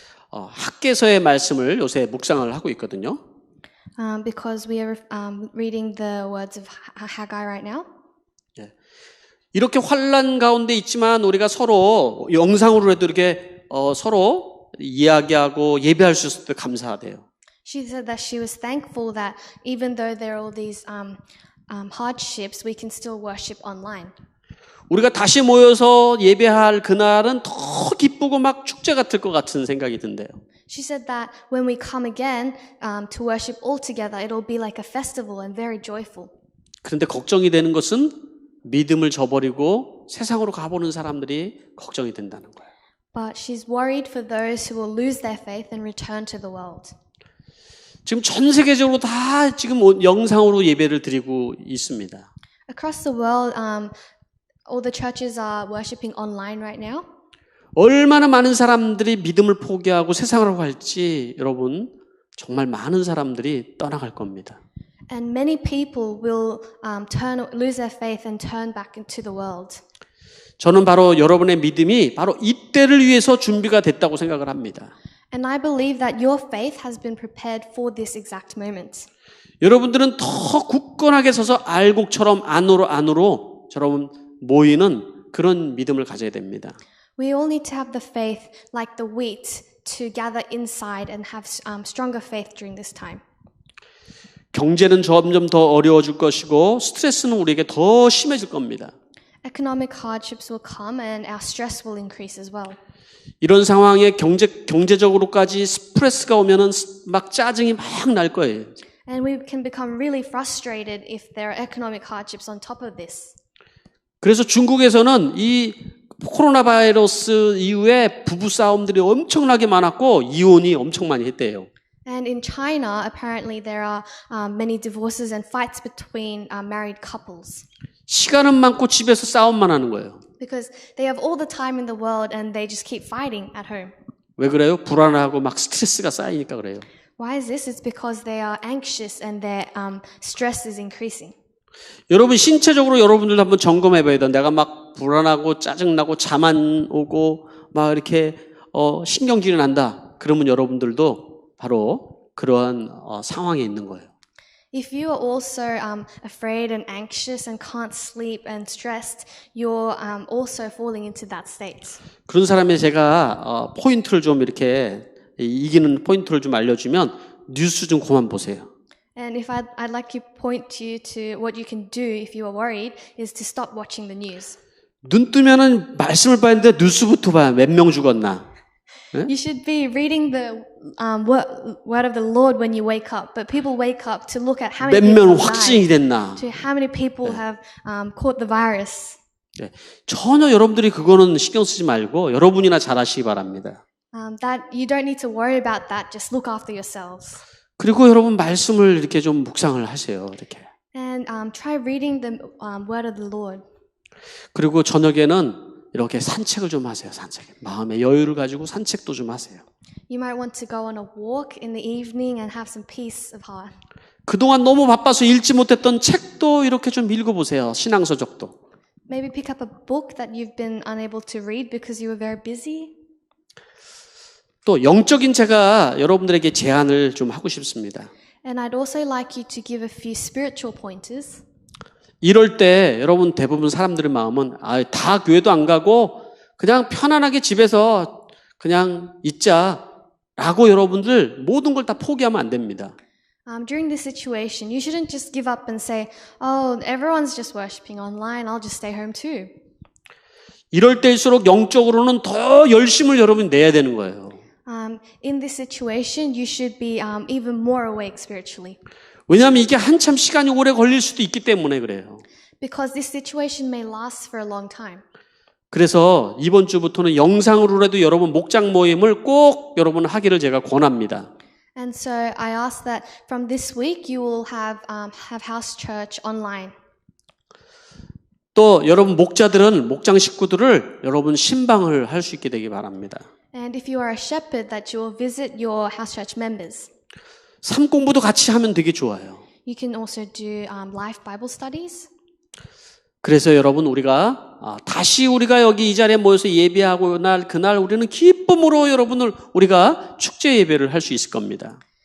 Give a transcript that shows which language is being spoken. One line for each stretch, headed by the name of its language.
Korean: 학개서의 말씀을 요새 묵상을 하고 있거든요.
English: Because we are reading the words of Haggai right now.
Korean: 이렇게 환난 가운데 있지만 우리가 서로 영상으로라도 이렇게 서로 이야기하고 예배할 수 있을 때 감사하대요.
English: She said that she was thankful that even though there are all these hardships, we can still worship online.
Korean: 우리가 다시 모여서 예배할 그날은 더 기쁘고 막 축제 같을 것 같은 생각이 든대요.
English: She said that when we come again to worship all together, it'll be like a festival and very joyful.
Korean: 그런데 걱정이 되는 것은 믿음을 저버리고 세상으로 가보는 사람들이 걱정이 된다는 거예요.
English: But she's worried for those who will lose their faith and return to the world.
Korean: 지금 전 세계적으로 다 지금 영상으로 예배를 드리고 있습니다.
English: Across the world, all the churches are worshiping online right now.
Korean: 얼마나 많은 사람들이 믿음을 포기하고 세상으로 갈지 여러분 정말 많은 사람들이 떠나갈 겁니다.
English: And many people will lose their faith and turn back into the world.
Korean: 저는 바로 여러분의 믿음이 바로 이때를 위해서 준비가 됐다고 생각을 합니다.
English: And I believe that your faith has been prepared for this exact moment.
Korean: 여러분들은 더 굳건하게 서서 알곡처럼 안으로 저런 모이는 그런 믿음을 가져야 됩니다.
English: We all need to have the faith like the wheat to gather inside and have stronger faith during this time.
Korean: 경제는 점점 더 어려워질 것이고 스트레스는 우리에게 더 심해질 겁니다.
English: Economic hardships will come and our stress will increase as well.
Korean: 이런 상황에 경제적으로까지 스트레스가 오면은 막 짜증이 막 날 거예요.
English: And we can become really frustrated if there are economic hardships on top of this.
Korean: 그래서 중국에서는 이 코로나 바이러스 이후에 부부 싸움들이 엄청나게 많았고 이혼이 엄청 많이 했대요.
English: And in China, apparently there are many divorces and fights between married couples.
Korean: 시간은 많고 집에서 싸움만 하는 거예요.
English: Because they have all the time in the world and they just keep fighting at home.
Korean: 왜 그래요? 불안하고 막 스트레스가 쌓이니까 그래요.
English: Why is this? It's because they are anxious and their stress is increasing.
Korean: 여러분 신체적으로 여러분들도 한번 점검해 봐야 돼요. 내가 막 불안하고 짜증나고 잠 안 오고 막 이렇게 신경질이 난다. 그러면 여러분들도 바로 그러한 상황에 있는 거예요.
English: If you are also afraid and anxious and can't sleep and stressed, you're also falling into that state.
Korean: 그런 사람에 제가 포인트를 좀 이렇게 이기는 포인트를 좀 알려주면 뉴스 좀 그만 보세요.
English: And if I'd like to point you to what you can do if you are worried is to stop watching the news.
Korean: 눈 뜨면은 말씀을 봐야 하는데 뉴스부터 봐야 몇 명 죽었나.
English: You should be reading the word of the Lord when you wake up, but people wake up to look at how many
Korean: 몇
English: people
Korean: 명
English: have
Korean: 확진이
English: died,
Korean: 됐나.
English: to how many people have caught the virus.
Korean: 네. 전혀 여러분들이 그거는 신경 쓰지 말고 여러분이나 잘하시기 바랍니다.
English: That you don't need to worry about that. Just look after yourselves.
Korean: 그리고 여러분 말씀을 이렇게 좀 묵상을 하세요. 이렇게.
English: And try reading the word of the Lord.
Korean: 그리고 저녁에는 이렇게 산책을 좀 하세요. 산책. 마음의 여유를 가지고 산책도 좀 하세요.
English: You might want to go on a walk in the evening and have some peace of heart.
Korean: 그동안 너무 바빠서 읽지 못했던 책도 이렇게 좀 읽어보세요. 신앙서적도.
English: Maybe pick up a book that you've been unable to read because you were very busy.
Korean: 또 영적인 제가 여러분들에게 제안을 좀 하고 싶습니다.
English: And I'd also like you to give a few spiritual pointers.
Korean: 이럴 때 여러분 대부분 사람들의 마음은 다 교회도 안 가고 그냥 편안하게 집에서 그냥 있자라고 여러분들 모든 걸 다 포기하면 안 됩니다.
English: During this situation, you shouldn't just give up and say, "Oh, everyone's just worshiping online. I'll just stay home too."
Korean: 이럴 때일수록 영적으로는 더 열심을 여러분 내야 되는 거예요.
English: In this situation, you should be even more awake spiritually.
Korean: 왜냐하면 이게 한참 시간이 오래 걸릴 수도 있기 때문에 그래요.
English: Because this situation may last for a long time.
Korean: 그래서 이번 주부터는 영상으로라도 여러분 목장 모임을 꼭 여러분 하기를 제가 권합니다.
English: And so I ask that from this week you will have house church online.
Korean: 또 여러분 목자들은 목장 식구들을 여러분 신방을 할 수 있게 되기 바랍니다.
English: And if you are a shepherd, that you will visit your house church members.
Korean: 삶 공부도 같이 하면 되게 좋아요.
English: You can also do live Bible studies.
Korean: 그래서 여러분 우리가 다시 우리가 여기 이 자리에 모여서 예배하고 그날 우리는 기쁨으로 여러분을 우리가 축제 예배를 할 수 있을 겁니다.